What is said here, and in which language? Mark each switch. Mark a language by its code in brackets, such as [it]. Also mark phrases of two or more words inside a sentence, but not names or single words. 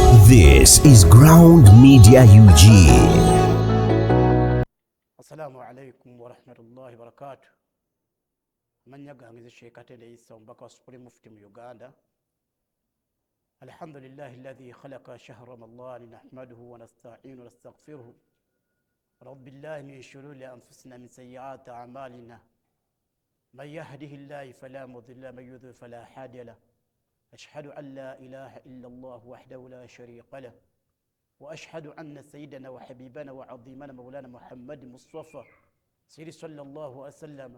[en] This is Ground Media UG. [ar] السلام عليكم ورحمة الله وبركاته. [lg] Manya gangize Sheikh Atende Issa Mbaka wa Supreme Mufti mu Uganda. [ar] الحمد لله الذي خلق شهر رمضان نحمده ونستعينه ونستغفره. ربالله من شرور أنفسنا من سيئات أعمالنا. من يهده الله فلا مضل من يضلل فلا هادي له. أشهد أن لا إله إلا الله وحده لا شريك له وأشهد أن سيدنا وحبيبنا وعظيمنا مولانا محمد مصطفى سيد صلى الله عليه وسلم.